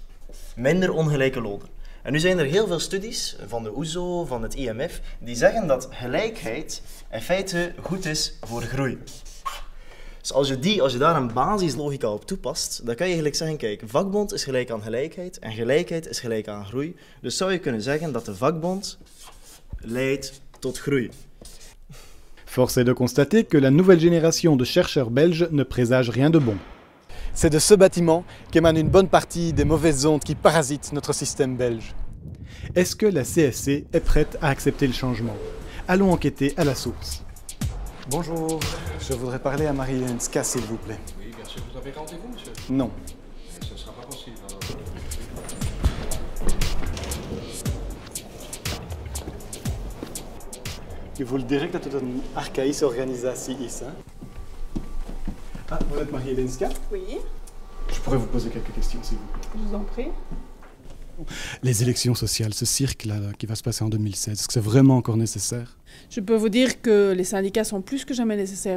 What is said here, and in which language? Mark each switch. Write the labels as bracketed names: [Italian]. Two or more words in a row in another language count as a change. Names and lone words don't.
[Dutch] Minder ongelijke lonen. En nu zijn er heel veel studies van de OESO, van het IMF, die zeggen dat gelijkheid in feite goed is voor groei. Dus als je daar een basislogica op toepast, dan kan je eigenlijk zeggen, kijk, vakbond is gelijk aan gelijkheid en gelijkheid is gelijk aan groei. Dus zou je kunnen zeggen dat de vakbond leidt tot groei. [French] Force est de constater que la nouvelle génération de chercheurs belges ne présage rien de bon. C'est de ce bâtiment qu'émane une bonne partie des mauvaises ondes qui parasitent notre système belge. Est-ce que la CSC est prête à accepter le changement? Allons enquêter à la source. Bonjour, je voudrais parler à Marie-Hélène Ska, s'il vous plaît. Oui, bien sûr. Vous avez rendez-vous, monsieur? Non. Ce ne sera pas possible, alors. [Dutch] Je voel direct dat het een archaïsche organisatie is. [French] Hein? Ah, vous êtes Marie-Hélène Ska? Oui, Je pourrais vous poser quelques questions, s'il vous plaît. je vous en prie. Les élections sociales, ce cirque-là qui va se passer en 2016, est-ce que c'est vraiment encore nécessaire? Je peux vous dire que les syndicats sont plus que jamais nécessaires.